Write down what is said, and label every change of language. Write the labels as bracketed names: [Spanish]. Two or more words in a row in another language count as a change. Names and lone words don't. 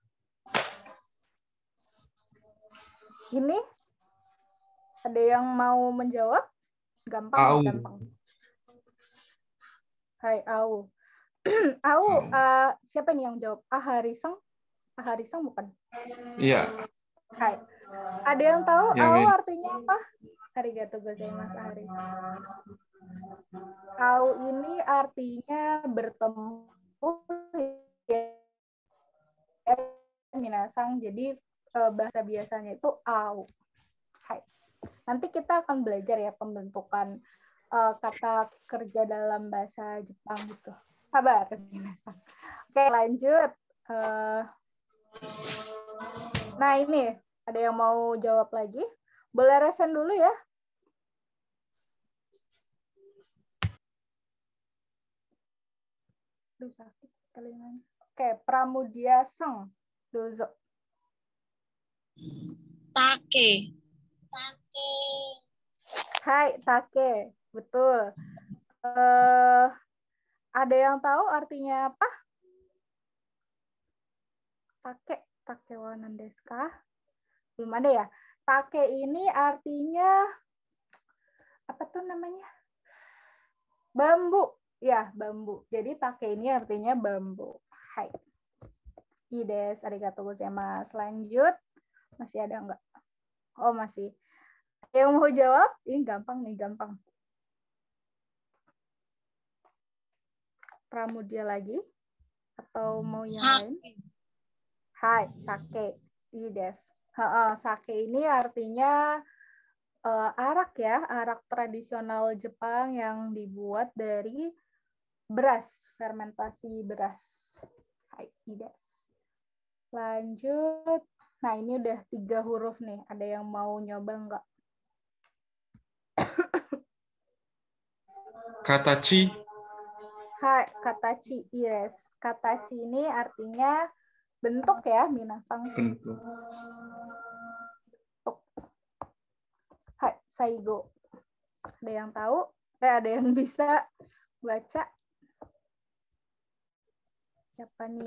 [Indonesian] Ini ada yang mau menjawab? Gampang, gampang. [Japanese] はい、会う. [Indonesian] Au, siapa nih yang jawab? Aharisang? Aharisang bukan? Iya. Hai. Ada yang tahu Ya, au artinya apa? [Japanese] ありがとうございます, [Indonesian] Aharisang. Au ini artinya bertemu ya, minasang. Jadi bahasa biasanya itu au. Hai. Nanti kita akan belajar ya pembentukan kata kerja dalam bahasa Jepang gitu. Sabar. Oke, lanjut. Nah, ini ada yang mau jawab lagi? Boleh resen dulu ya. Aduh, sakit telinganya. Oke, Pramudia Sang. Dozo. Take. [Japanese] はい、竹. [Indonesian] Betul. Ada yang tahu artinya apa? [Japanese] 竹は何ですか? [Indonesian] Belum ada ya? Take ini artinya apa tuh namanya? Bambu. Ya, bambu. Jadi take ini artinya bambu. Hai. [Japanese] いいです、ありがとうございます. [Indonesian] Lanjut. Masih ada nggak? Oh, masih. Yang mau jawab? Ini gampang nih, gampang. Pramudia lagi? Atau mau yang lain? [Japanese] はい、酒。いいです. [Indonesian] Sake ini artinya arak ya, arak tradisional Jepang yang dibuat dari beras, fermentasi beras. [Japanese] はい、いいです. Lanjut. [Indonesian] Nah, ini udah 3 huruf nih. Ada yang mau nyoba nggak? Katachi. [Japanese] はい、形. [Indonesian] Yes. Katachi ini artinya bentuk ya, minasang. Bentuk. [Japanese] はい、最後. [Indonesian] Ada yang tahu? Ada yang bisa baca? Siapa nih?